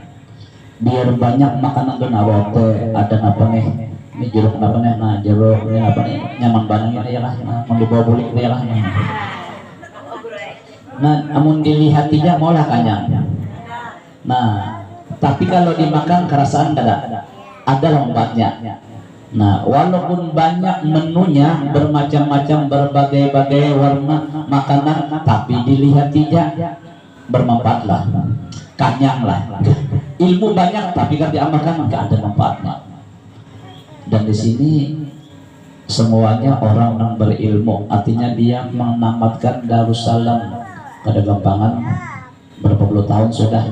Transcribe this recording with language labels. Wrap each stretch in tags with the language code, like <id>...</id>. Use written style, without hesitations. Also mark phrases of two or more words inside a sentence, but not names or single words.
<id>Biar banyak makanan tuh narote ada apa nih? Ini jeruk apa nih? Nah jeruk ini apa nih? Nyaman banget ini ya lah. Nah,</id> <bjn>mau dibawa bulik</bjn> <id>ya lah. Nah, namun dilihat tidak maulah kanyang. Nah, tapi kalau dimakan kerasaan ada lompatnya. Nah, walaupun banyak menunya bermacam-macam berbagai-bagai warna makanan, tapi dilihat tidak bermanfaatlah, kanyanglah. Ilmu banyak tapi kan diamalkan nggak ada manfaatnya. Dan di sini semuanya orang yang berilmu, artinya dia menamatkan Darussalam pada gampangan berapa puluh tahun sudah.</id>